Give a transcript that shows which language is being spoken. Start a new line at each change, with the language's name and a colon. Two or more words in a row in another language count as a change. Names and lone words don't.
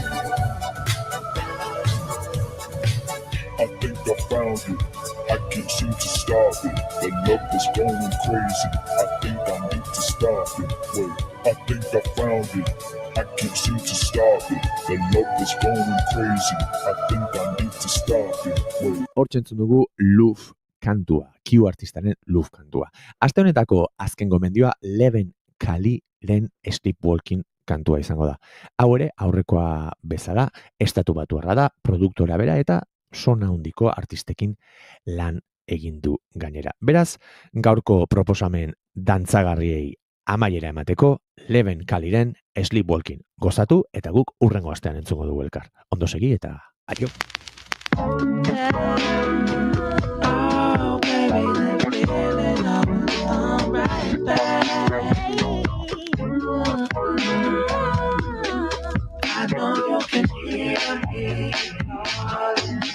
English: I think I found it, I can't seem to stop it. The love is going crazy, I think I need to stop it. Wait, I think I found it, I can't seem to stop it. The love is going crazy, I think I need to stop it. Wait.
Basque: Hortzentzun dugu Love kantua, Q artistaren Love kantua. Aste honetako azken gomendioa Leven Kaliren Sleepwalking kantua izango da. Hau ere, aurrekoa bezala, estatu batuarra da, produktora bera eta sona handiko artistekin lan egin du gainera. Beraz, gaurko proposamen dantzagarriei amaiera emateko, Leven Kaliren Sleepwalking gozatu eta guk hurrengo astean entzungo dugu elkar. Ondo segi eta aio!
English: I know you can hear me calling.